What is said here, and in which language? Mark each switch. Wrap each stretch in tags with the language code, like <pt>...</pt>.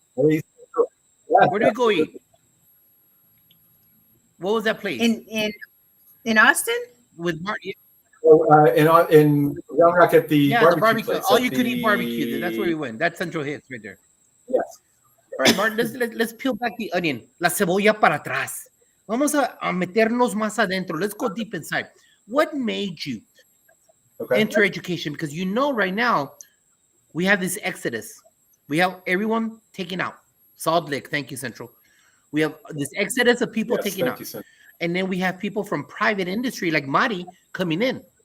<en>Where did we go eat? What was that place? In Austin? With Marty. In Round Rock at the barbecue place. All you could eat barbecue. That's where we went. That's Central Hicks right there. Yes. All right, Martin, let's peel back the onion.</en> <es>La cebolla para atrás. Vamos a meternos más adentro.</es> <en>Let's go deep inside. What made you enter education? Because right now, we have this exodus. We have everyone taking out. Salt Lake, thank you, Central. We have this exodus of people taking out. And then we have people from private industry like Mari coming in.</en>